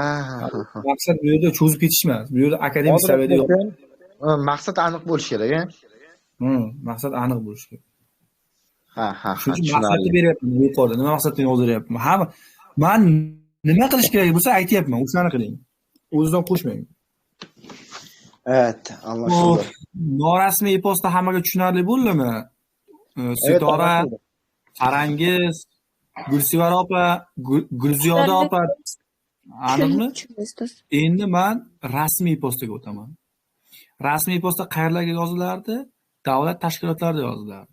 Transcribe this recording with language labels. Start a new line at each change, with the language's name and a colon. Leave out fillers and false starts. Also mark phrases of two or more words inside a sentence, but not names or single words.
Uzbek: Maqsad bu yerda cho'zib ketish emas. Bu yerda akademik saviyada yo'q. Maqsad aniq bo'lishi kerak, a? Maqsad aniq bo'lishi kerak. Ha. Shuning uchun maqsadni beryapman yuqorida. Nima maqsadni yozdiryapman? Ha, men nima qilish kerak bo'lsa aytyapman, o'shani qiling. O'zidan qo'shmang.
Turkish: Evet, anlaşıldı.
Uzbek: Norasmiy e-posta hammaga tushunarli bo'ldimi? Sitora,
Turkish: anlaşıldı.
Uzbek: Farangiz, Gulsivar opa, Gulziyoda opa. Aniqmi? Endi men rasmiy e-postaga o'taman. Rasmiy e-posta qayerlarga yozilardi? Davlat tashkilotlarida yozilardi.